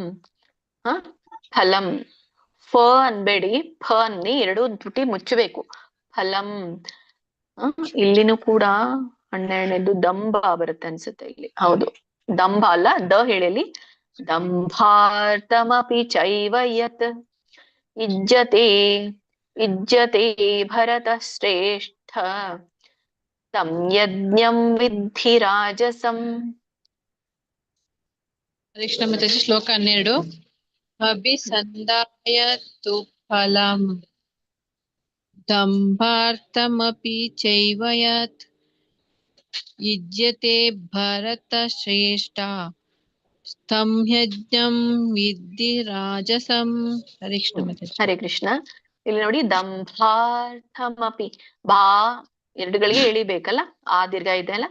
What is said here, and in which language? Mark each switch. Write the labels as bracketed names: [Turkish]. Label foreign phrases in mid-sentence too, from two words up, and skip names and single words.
[Kannada] ಫಲಂ ಫ ಅನ್ಬೇಡಿ, ಫ ಅನ್ನಿ, ಎರಡು ತುಟಿ ಮುಚ್ಚಬೇಕು. [Sanskrit] ಫಲಂ. [Kannada] ಇಲ್ಲಿನೂ ಕೂಡ 12ನೇದು ದಂಭ ಬರುತ್ತೆ ಅನ್ಸುತ್ತೆ ಇಲ್ಲಿ. ಹೌದು, ದಂಭ ಅಲ್ಲ, ದ ಹೇಳಿ. [Sanskrit] ದಂಭಾರ್ಥಮಪಿ ಚೈವ ಯತ್ ಇಜ್ಜತೆ ಇಜ್ಜತೆ ಭರತ ಶ್ರೇಷ್ಠ ತಂ ಯಜ್ಞಂ ವಿದ್ಧಿ ರಾಜಸಂ. [Kannada] ಕೃಷ್ಣ ಮಾತಾಜಿ ಶ್ಲೋಕ 12. [Sanskrit] ಅಭಿಸಂಧಾಯ ತು ಫಲಂ ದಂಭಾರ್ಥಮಪಿ ಚೈವ ಯತ್ ಯುಜ್ಯತೆ ಭರತ ಶ್ರೇಷ್ಠ ತಂ ಯಜ್ಞಂ ವಿದ್ಧಿ ರಾಜಸಂ. ಹರೇ ಕೃಷ್ಣ ಮಾತಾಜಿ. ಹರೇ ಕೃಷ್ಣ. [Kannada] ಇಲ್ಲಿ ನೋಡಿ, ದಂಭಾರ್ಥಮಪಿ, ಬಾ ಎರಡುಗಳಿಗೆ ಎಳಿಬೇಕಲ್ಲ, ಆ ದೀರ್ಘ ಇದೆ ಅಲ್ಲ.